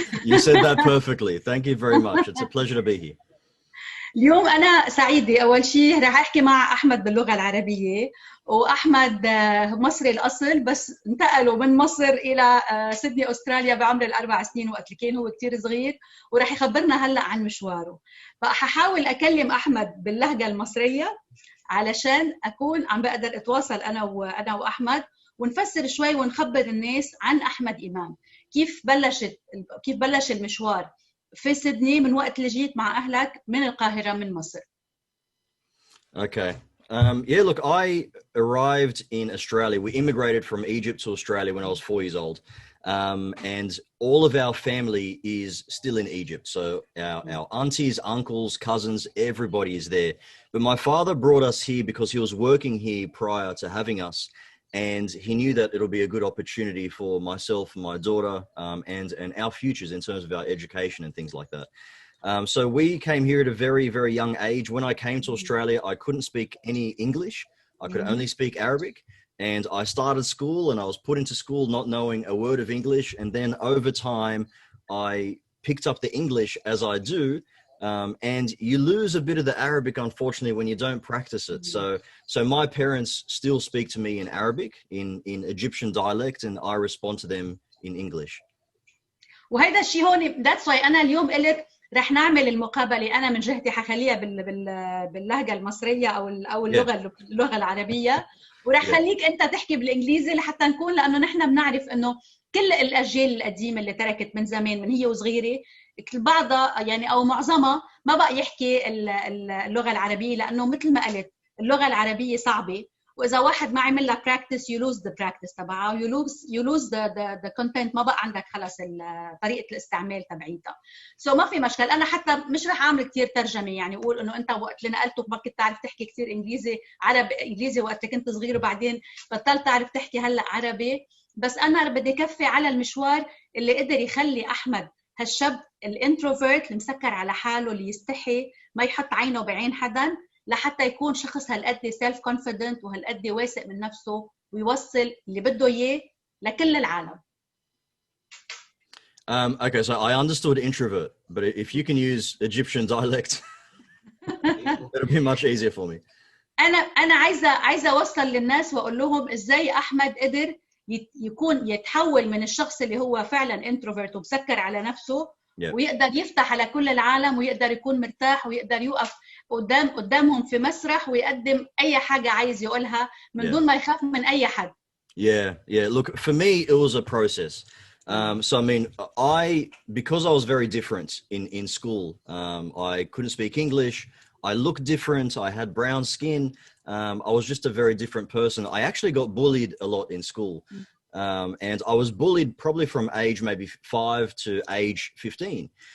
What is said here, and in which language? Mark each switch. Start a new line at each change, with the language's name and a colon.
English: You said that perfectly. Thank you very much. It's a pleasure to be here.
Arabic: اليوم أنا سعيدة. أول شيء رح أحكي مع أحمد باللغة العربية، وأحمد مصري الأصل بس انتقلوا من مصر إلى سيدني أستراليا بعمر ال4 سنين وقت اللي كان هو كتير صغير، ورح يخبرنا هلأ عن مشواره. فححاول أكلم أحمد باللهجة المصرية علشان أكون عم بقدر أتواصل أنا وأحمد ونفسر شوي ونخبر الناس عن أحمد إمام، كيف بلش المشوار في سيدني من وقت اللي جيت مع أهلك من القاهرة من مصر. Okay.
English: Yeah, look, I arrived in Australia. We immigrated from Egypt to Australia when I was 4 years old. And all of our family is still in Egypt. So our aunties, uncles, cousins, everybody is there. But my father brought us here because he was working here prior to having us. And he knew that it'll be a good opportunity for myself and my daughter and our futures in terms of our education and things like that. So we came here at a very, very young age. When I came to Australia, I couldn't speak any English. I could only speak Arabic. And I started school and I was put into school not knowing a word of English. And then over time, I picked up the English as I do. And you lose a bit of the Arabic, unfortunately, when you don't practice it. So my parents still speak to me in Arabic, in Egyptian dialect, and I respond to them in English.
Arabic: وهذا الشيء هون
English: that's why
Arabic: أنا اليوم قلت رح نعمل المقابلة. أنا من جهتي حخليها باللهجة المصرية أو اللغة العربية، ورح خليك أنت تحكي بالإنجليزي لحتى نكون، لأنه نحن بنعرف إنه كل الأجيال القديمة اللي تركت من زمان من هي وصغيرة بعضها يعني أو معظمها ما بقى يحكي اللغة العربية، لأنه مثل ما قلت اللغة العربية صعبة، وإذا واحد ما عمل لها practice
English: you lose the practice
Arabic: تبعها،
English: you lose the content،
Arabic: ما بقى عندك خلص طريقة الاستعمال تبعيتها. So ما في مشكل. أنا حتى مش رح أعمل كتير ترجمة، يعني أقول إنه أنت وقت اللي نقلتك ما كنت تعرف تحكي كتير إنجليزي وقت كنت صغير، وبعدين بطلت تعرف تحكي هلأ عربي. بس أنا بدي كفي على المشوار اللي قدر يخلي أحمد هالشاب الانتروفيرت اللي مسكر على حاله، اللي يستحي ما يحط عينه بعين حدا، لحتى يكون شخص هالقد سيلف كونفيدنت وهالقد واثق من نفسه ويوصل اللي بده إياه لكل العالم.
English: Okay, so I understood introvert, but if you can use Egyptian dialect, it'll be much easier for me.
Arabic: أنا عايزة أوصل للناس وأقول لهم إزاي أحمد قدر يتحول من الشخص اللي هو فعلا انتروفيرت ومسكر على نفسه ويقدر يفتح على كل العالم ويقدر يكون مرتاح ويقدر يقف قدامهم في مسرح ويقدم أي حاجة عايز يقولها من دون ما يخاف من أي حد.
English: Yeah. Look, for me, it was a process. So, I mean, because I was very different in school, I couldn't speak English. I looked different. I had brown skin. I was just a very different person. I actually got bullied a lot in school. And I was bullied probably from age maybe 5 to age 15.